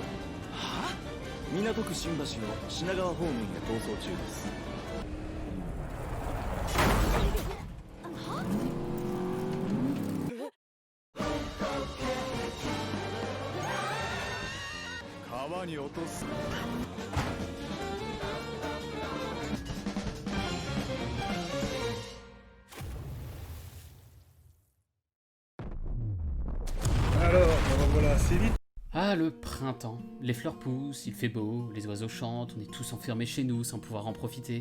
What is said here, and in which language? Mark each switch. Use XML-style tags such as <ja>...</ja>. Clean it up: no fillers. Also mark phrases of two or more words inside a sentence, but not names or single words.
<ja>はぁ？港区新橋の品川方面へ逃走中です。川に落とす。</ja> <fr>Alors, me revoilà assez vite. Ah, le printemps. Les fleurs poussent, il fait beau, les oiseaux chantent, on est tous enfermés chez nous sans pouvoir en profiter.</fr>